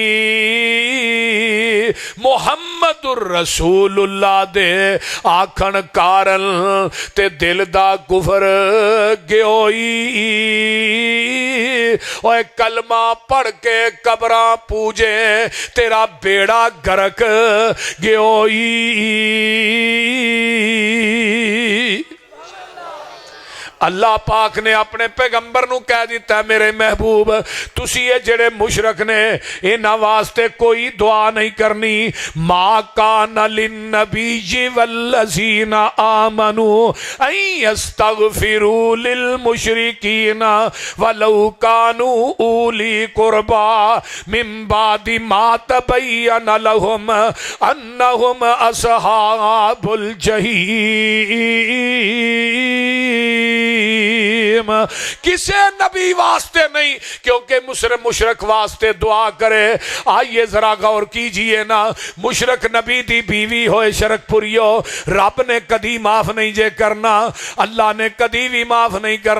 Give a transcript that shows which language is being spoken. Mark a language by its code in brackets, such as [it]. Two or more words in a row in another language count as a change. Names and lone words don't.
[pa] محمد رسول اللہ دے آکھن کارن تے دل دا کفر گیوئی اوئے کلمہ پڑھ کے قبراں پوجے تیرا بیڑا غرق گیوئی اللہ پاک نے اپنے پیغمبر نوں کہہ دتا میرے محبوب تسیں ایہہ جیہڑے مشرک نے انہاں واسطے کوئی دعا نہیں کرنی [ar] ما كان للنبي والذين آمنوا أن يستغفروا للمشركين ولو كانوا أولي قربى من بعد ما تبين لهم أنهم أصحاب الجحيم. [pa] کسے نبی واسطے نہیں کیونکہ مشرک واسطے دعا کرے. [ur] آئیے ذرا غور کیجیے نا, [pa] مشرک نبی دی بیوی ہوئے شرک پریو رب نے کدی معاف نہیں جے کرنا، اللہ نے کدی وی معاف نہیں کرنا.